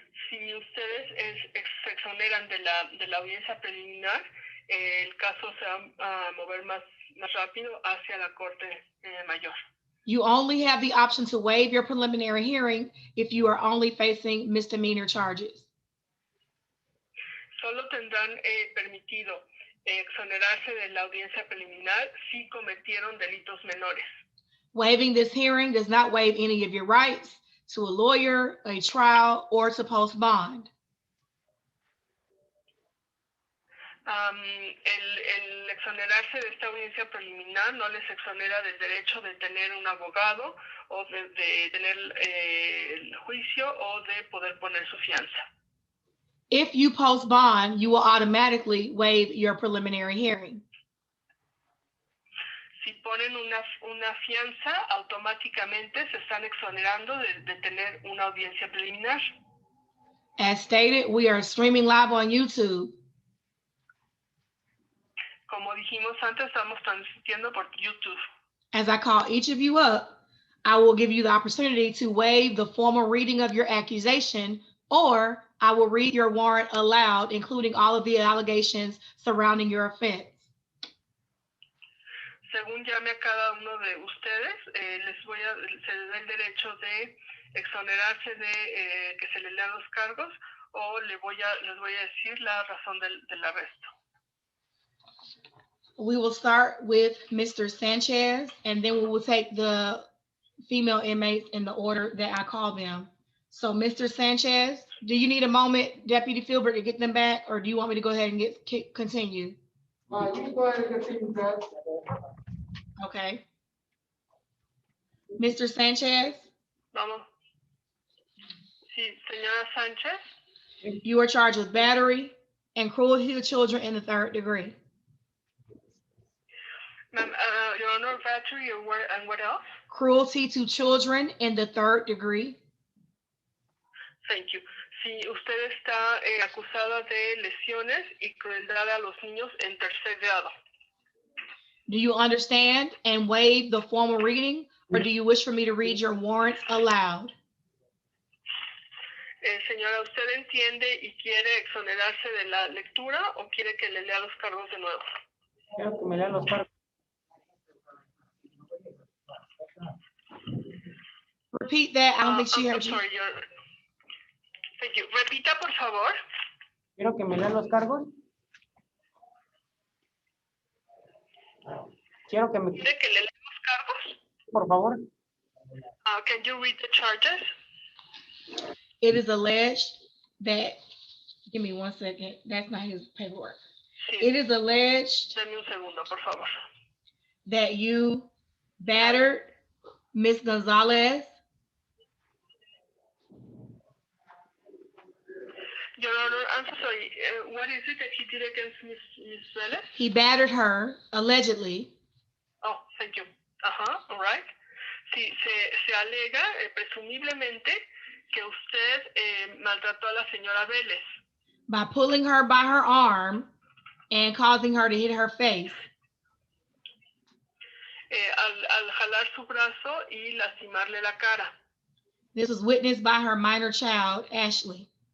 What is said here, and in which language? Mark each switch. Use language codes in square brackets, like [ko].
[es] Si ustedes se exoneran de la audiencia preliminar, el caso se va a mover más rápido hacia la corte mayor. [en] You only have the option to waive your preliminary hearing if you are only facing misdemeanor charges. [es] Solo tendrán permitido exonerarse de la audiencia preliminar si cometieron delitos menores. [en] Waiving this hearing does not waive any of your rights to a lawyer, a trial, or to post bond. [es] El exonerarse de esta audiencia preliminar no les exonera del derecho de tener un abogado o de tener el juicio o de poder poner su fianza. [en] If you post bond, you will automatically waive your preliminary hearing. [es] Si ponen una fianza, automáticamente se están exonerando de tener una audiencia preliminar. [en] As stated, we are streaming live on YouTube. [es] Como dijimos antes, estamos transmitiendo por YouTube. [en] As I call each of you up, I will give you the opportunity to waive the formal reading of your accusation, or I will read your warrant aloud, including all of the allegations surrounding your offense. [es] Según llame a cada uno de ustedes, se les da el derecho de exonerarse de que se les lean los cargos, o les voy a decir la razón del arresto. [en] We will start with Mr. Sanchez, and then we will take the female inmates in the order that I call them. So Mr. Sanchez, do you need a moment, Deputy Filbert, to get them back, or do you want me to go ahead and continue? You can go ahead and continue, guys. Okay. Mr. Sanchez, [es] Vamos. Sí, señora Sánchez. [en] you are charged with battery and cruelty to children in the 3rd degree. Ma'am, Your Honor, battery and what else? Cruelty to children in the 3rd degree. Thank you. [es] Si usted está acusada de lesiones y crueldad a los niños en 3er grado. [en] Do you understand and waive the formal reading, or do you wish for me to read your warrants aloud? [es] Señora, ¿usted entiende y quiere exonerarse de la lectura o quiere que le lea los cargos de nuevo? Quiero que me lean los cargos. [en] Repeat that. I don't think she I'm heard you. sorry, thank you. [es] Repita, por favor. Quiero que me lean los cargos. Quiero que me... ¿Quiere que le lea los cargos? Por favor. [en] Can you read the charges? It is alleged that, give me 1 second. That's not his paperwork. [es] Sí. [en] It is alleged [es] Deme un segundo, por favor. [en] that you battered Miss Gonzalez, Your Honor, I'm so sorry. What is it that he did against Miss Vélez? he battered her, allegedly, Oh, thank you. All right. [es] Sí, se alega presumiblemente que usted maltrató a la señora Vélez [en] by pulling her by her arm and causing her to hit her face. [es] al jalar su brazo y lastimarle la cara. [en] This was witnessed by her minor child, Ashley.